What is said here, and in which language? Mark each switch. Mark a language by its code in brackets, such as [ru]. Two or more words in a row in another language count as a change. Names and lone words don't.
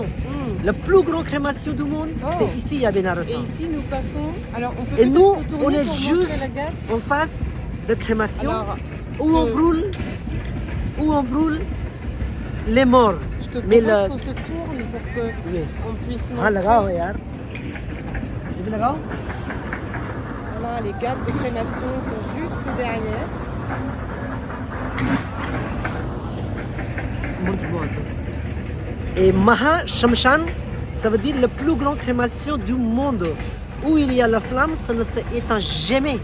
[fr] La plus grande crémation du monde, c'est ici à Bénarès. Et ici, nous passons. Alors, on peut Et peut-être nous, se tourner on est pour juste montrer la gâte. en face de crémation Alors, où on brûle les morts. je te Mais propose qu'on se tourne pour que Oui. on puisse [hi] हाँ लगाओ [fr] montrer. [hi] यार ये भी लगाओ [fr] Voilà, les gâtes de crémation sont juste derrière. Montre-moi un peu. Et Maha Shamshan, ça veut dire la plus grande crémation du monde. Où il y a la flamme, ça ne s'éteint jamais.